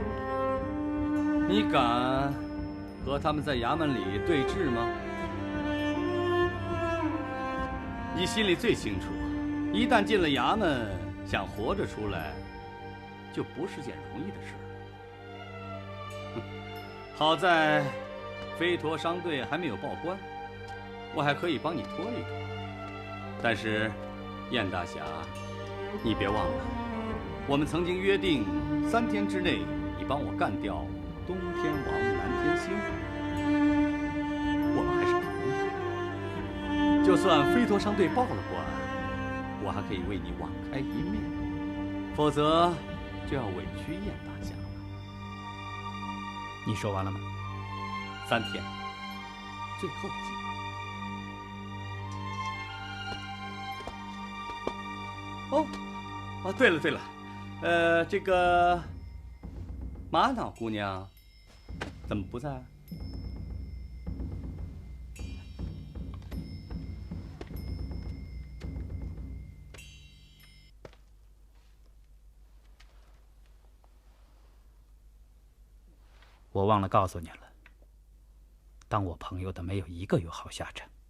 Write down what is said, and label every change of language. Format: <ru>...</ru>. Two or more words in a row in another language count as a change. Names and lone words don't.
<zh>你敢和他們在衙門裡對峙嗎？你心裡最清楚，一旦進了衙門，想活着出來，就不是件容易的事了。好在飞陀商队還沒有報官，我還可以幫你拖一拖。但是，燕大俠，你別忘了，我們曾經約定，3天之內你幫我幹掉東天王、南天星。我們還是朋友，就算飛陀商隊報了官，我還可以為你網開一面；否則，就要委屈燕大俠了。你說完了嗎？3天，最後機會。哦，對了，這個瑪瑙姑娘怎麼不在啊？我忘了告訴你了，当我朋友的没有一個有好下場。</zh>